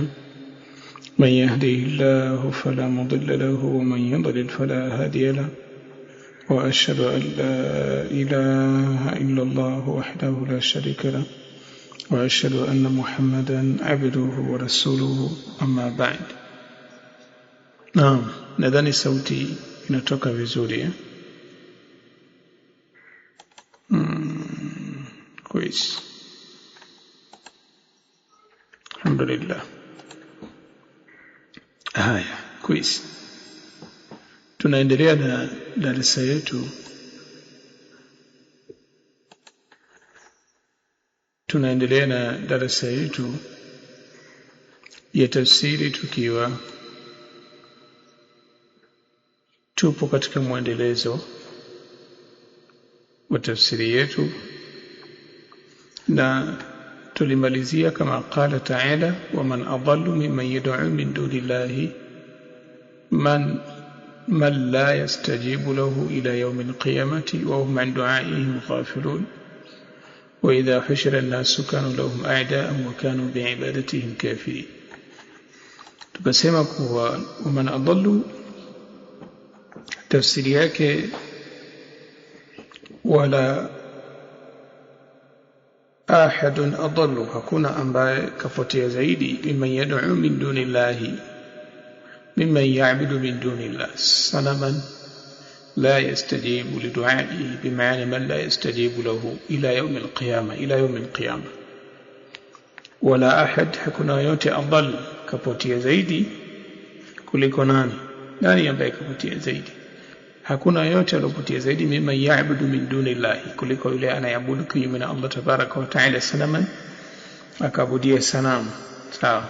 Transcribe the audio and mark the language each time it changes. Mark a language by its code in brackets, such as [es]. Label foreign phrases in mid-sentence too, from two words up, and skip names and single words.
[ar] من يهده الله فلا مضل له ومن يضلل فلا هادي له. وأشهد أن لا إله إلا الله وحده لا شريك له وأشهد أن محمدا عبده ورسوله أما بعد. نعم، [sw] nadhani sauti inatoka vizuri كويس. [ar] الحمد لله. [sw] haya كويس. Tunaendelea na darasa yetu. Tunaendelea na darasa yetu ya tafsiri tukiwa tupo katika mwendelezo wa tafsiri yetu, na tulimalizia kama [ar] قال تعالى ومن أضل ممن يدعو من دون الله من لا يستجيب له إلى يوم القيامة وهم عن دعائهم غافلون وإذا حشر الناس كانوا لهم أعداء وكانوا بعبادتهم كافرين. [sw] tukasema kuwa [ar] من أضل [sw] tafsiri yake [ar] ولا أحد أضل, [sw] hakuna ambaye kapotea zaidi [ar] ممن يدعو من دون الله ممن يعبد من دون الله صنما لا يستجيب لدعائه، بمعنى من لا يستجيب له إلى يوم القيامة ولا أحد [sw] hakuna yote adall kapotea zaidi kuliko nani ambaye kapotea zaidi, hakuna yote aliyopotea zaidi [ar] ممن يعبد من دون الله, [sw] kuliko yule anayeabudu kinyume na [ar] الله تبارك وتعالى [sw] sanaman, akabudia sanamu. Sawa.